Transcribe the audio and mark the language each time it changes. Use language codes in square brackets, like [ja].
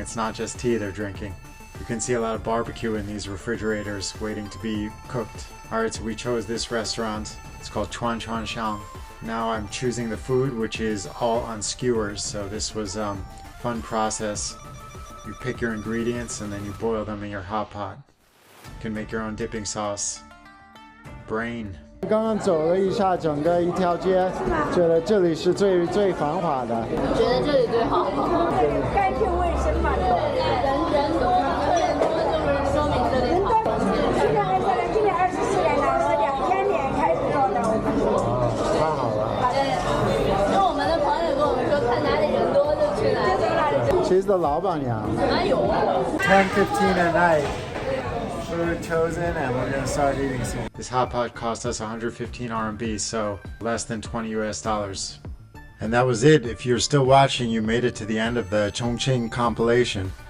[en] It's not just tea they're drinking. You can see a lot of barbecue in these refrigerators waiting to be cooked. Alright, so we chose this restaurant. It's called Chuanchuanxiang Now I'm choosing the food, which is all on skewers, so this was fun process. You pick your ingredients and then you boil them in your hot pot. You can make your own dipping sauce. Brain. [zh] 刚刚走了一下整个一条街，觉得这里是最繁华的。觉得这里最好。干净卫生嘛，人多，客人多，就是说明这里好。去年今年24年了，是2000年开始做的。太好了。跟我们的朋友跟我们说，看哪里人多就去哪里。 [en] She's the 老板娘。 [zh] 哪有 [en] ？10:15 at night. Food chosen, and we're gonna start eating soon. This hot pot cost us 115 RMB, so less than $20 US. And that was it. If you're still watching, you made it to the end of the Chongqing compilation.